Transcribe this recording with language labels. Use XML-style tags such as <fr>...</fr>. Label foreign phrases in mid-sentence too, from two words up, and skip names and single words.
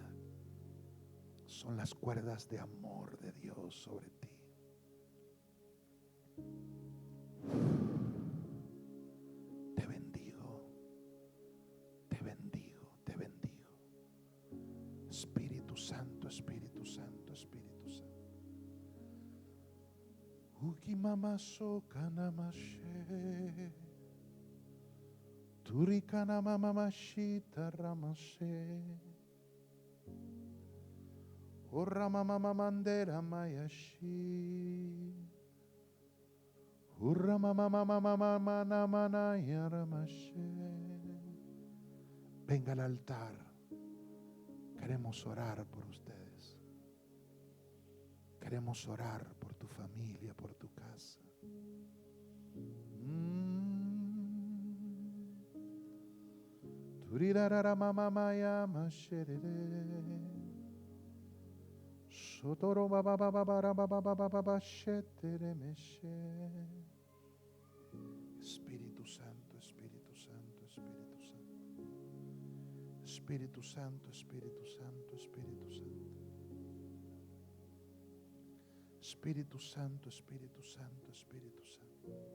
<es>Son las cuerdas de amor de Dios sobre ti. Te bendigo, te bendigo, te bendigo. Espíritu Santo, Espíritu Santo, Espíritu Santo. Ukimamaso kanamashe, turikana mamamashita ramase, oramamamamandera mayashi, uramamamamamamanamanaya ramashe. Venga al altar. Queremos orar por ustedes. Queremos orar por tu familia, por tu casa. Turirara mamamaya masherere. Sotoro bababababababababa shetere meshe. Espíritu Santo, Espíritu Santo, Espíritu Santo. Espíritu Santo, Espíritu Santo, Espíritu Santo. Espíritu Santo, Espíritu Santo, Espíritu Santo.</es>